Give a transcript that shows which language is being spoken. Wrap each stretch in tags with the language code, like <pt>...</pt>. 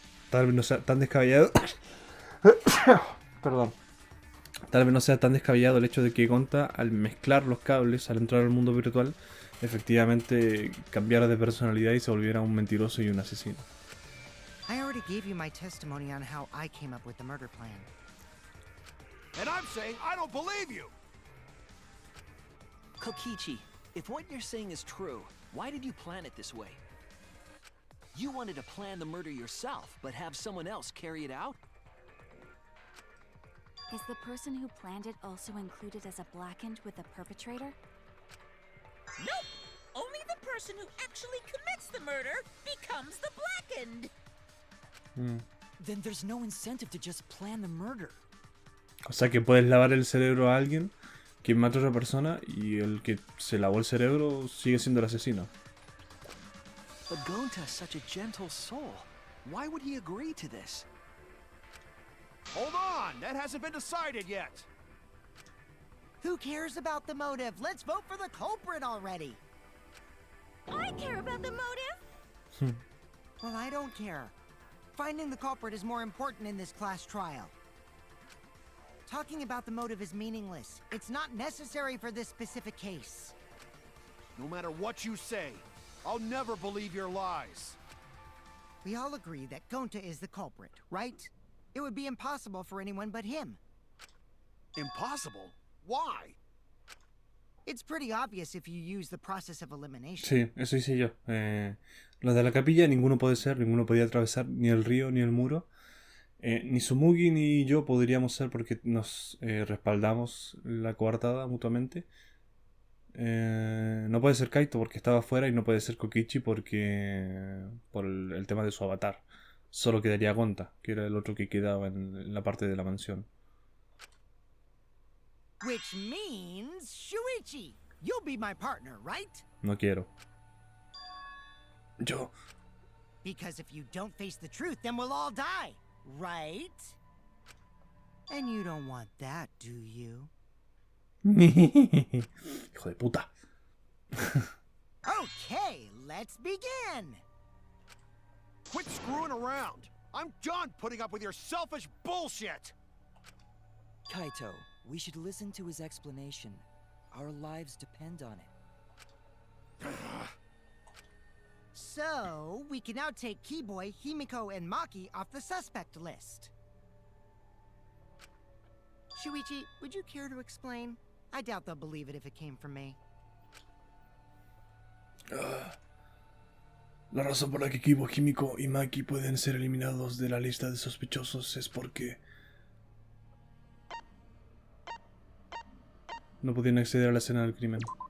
<es>tal vez no sea tan descabellado... Perdón. Tal vez no sea tan descabellado el hecho de que Gonta, al mezclar los cables, al entrar al mundo virtual, efectivamente cambiara de personalidad y se volviera un mentiroso y un asesino.</es> <en>I already gave you my testimony on how I came up with the murder plan. And I'm saying I don't believe you! Kokichi, if what you're saying is true, why did you plan it this way? You wanted to plan the murder yourself, but have someone else carry it out? Is the person who planned it also included as a blackened with the perpetrator? Nope! Only the person who actually commits the murder becomes the blackened! Then there's no incentive to just plan the murder.</en> <es>O sea que puedes lavar el cerebro a alguien que mata a otra persona y el que se lavó el cerebro sigue siendo el asesino.</es> <en>But Gonta's such a gentle soul. Why would he agree to this? Hold on! That hasn't been decided yet! Who cares about the motive? Let's vote for the culprit already! I care about the motive! Well, I don't care. Finding the culprit is more important in this class trial. Talking about the motive is meaningless. It's not necessary for this specific case. No matter what you say, I'll never believe your lies. We all agree that Gonta is the culprit, right? It would be impossible for anyone but him. Impossible? Why? It's pretty obvious if you use the process of elimination.</en> <es>Sí, eso hice yo. Los de la capilla, ninguno puede ser, ninguno podía atravesar ni el río ni el muro. Ni Sumugi ni yo podríamos ser porque nos respaldamos la coartada mutuamente. No puede ser Kaito porque estaba afuera y no puede ser Kokichi porque por el tema de su avatar. Solo quedaría Gonta, que era el otro que quedaba en la parte de la mansión.</es> <en>Which means Shuichi, you'll be my partner, right?</en> <es>No quiero. Yo.</es> <en>Because if you don't face the truth, then we'll all die, right? And you don't want that, do you?</en> <es>Hijo de puta.</es> <en>Okay, let's begin. Quit screwing around! I'm done putting up with your selfish bullshit! Kaito, we should listen to his explanation. Our lives depend on it. So, we can now take Keyboy, Himiko, and Maki off the suspect list. Shuichi, would you care to explain? I doubt they'll believe it if it came from me.</en> <es>La razón por la que Kibo, Himiko y Maki pueden ser eliminados de la lista de sospechosos es porque no podían acceder a la escena del crimen.</es>